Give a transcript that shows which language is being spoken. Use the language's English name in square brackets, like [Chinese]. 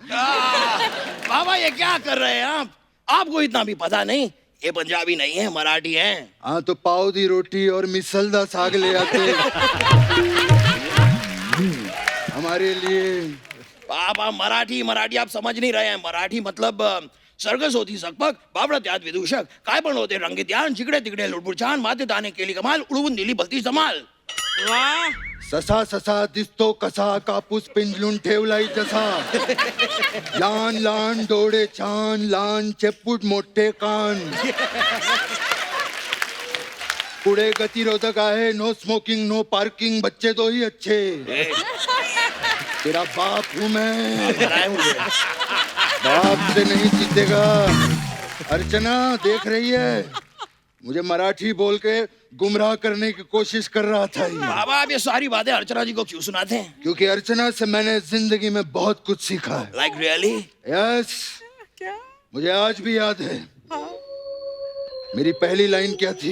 [Hindi] पापा ये क्या कर रहे हैं आप? आपको इतना भी पता नहीं, ये पंजाबी नहीं है, मराठी हैं। हाँ तो पाव दी रोटी और मिसल दा साग ले आते हमारे लिए। पापा मराठी मराठी आप समझ नहीं रहे हैं। मराठी मतलब [Marathi] सर्कस होती सकपक, बावडत याद विदूषक, काय पण होते रंगीत यान, जिकडे तिकडे लुडबुड छान, माते दाणे केली कमाल, उडवून दिली भलती जमाल। वाह ससा ससा दिसतो कसा, कापूस पिंजलून ठेवलाय जसा, लहान लहान डोळे छान, लहान चेपूट मोठे कान, पुढे गतिरोधक आहे, [English] no smoking no parking, [Hindi] बच्चे तो ही अच्छे, तेरा बाप हूं मैं, बनाए मुझे। बाप से नहीं जीतेगा। अर्चना देख रही है, मुझे मराठी बोल के गुमराह करने की कोशिश कर रहा था ये। बाबा आप ये सारी बातें अर्चना जी को क्यों सुनाते हैं? क्योंकि अर्चना से मैंने जिंदगी में बहुत कुछ सीखा है। [English] Like really? [Hindi] यस, मुझे आज भी याद है मेरी पहली लाइन क्या थी।